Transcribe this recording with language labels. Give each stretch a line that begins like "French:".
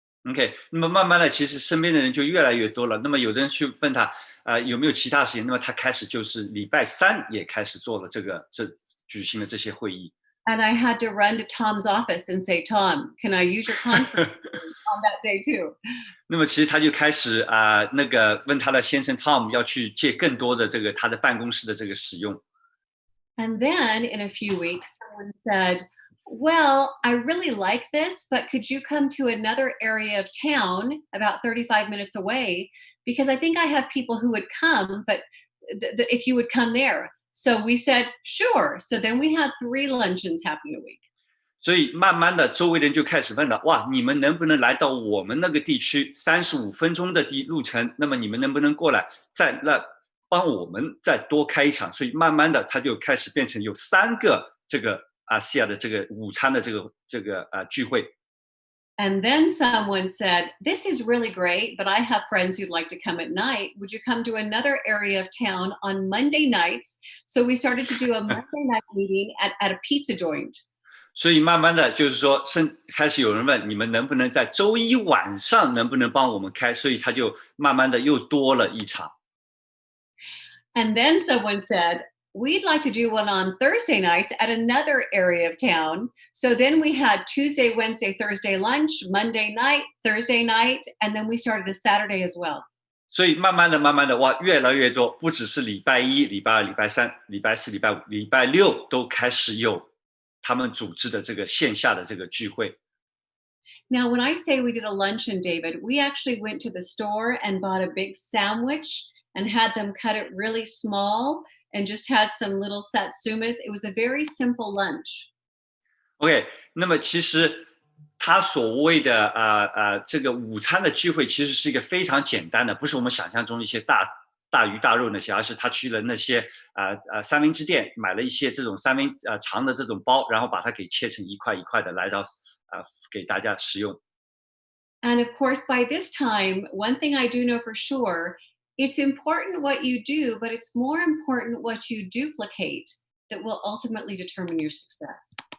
Chinese: OK， 那么慢慢的，其实身边的人就越来越多了。那么有的人去问他，有没有其他时间？那么他开始就是礼拜3也开始做了举行了这些会议。
English: And I had to run to Tom's office and say, "Tom, can I use your conference on that day too?"
Chinese: 那么其实他就开始问他的先生 Tom 要去借更多的这个他的办公室的这个使用。
English: And then in a few weeks, someone said, "Well, I really like this, but could you come to another area of town about 35 minutes away? Because I think I have people who would come, but if you would come there." So we said, "Sure." So then we had 3 luncheons happening a week.
Chinese: 所以慢慢的，周围的人就开始问了：哇，你们能不能来到我们那个地区35分钟的路程？那么你们能不能过来，帮我们再多开一场？所以慢慢的，他就开始变成有3个这个ASEA的这个午餐的这个聚会。
English: And then someone said, "This is really great, but I have friends who'd like to come at night. Would you come to another area of town on Monday nights?" So we started to do a Monday night meeting at a pizza joint.
Chinese: 所以慢慢的就是说，开始有人问你们能不能在周一晚上能不能帮我们开，所以他就慢慢的又多了一场。
English: And then someone said, "We'd like to do one on Thursday nights at another area of town." So then we had Tuesday, Wednesday, Thursday lunch, Monday night, Thursday night, and then we started a Saturday as well.
Chinese: 所以慢慢的，哇，越来越多，不只是礼拜1、礼拜2、礼拜3、礼拜4、礼拜5、礼拜6都开始有他们组织的这个线下的这个聚会。
English: Now, when I say we did a luncheon, David, we actually went to the store and bought a big sandwich and had them cut it really small and just had some little satsumas. It was a very simple lunch.
Chinese: OK， 那么其实他所谓的这个午餐的聚会，其实是一个非常简单的，不是我们想象中一些大鱼大肉那些，而是他去了那些三明治店，买了一些这种长的这种包，然后把它给切成一块一块的，来到给大家食用。
English: And of course, by this time, one thing I do know for sure, it's important what you do, but it's more important what you duplicate that will ultimately determine your success.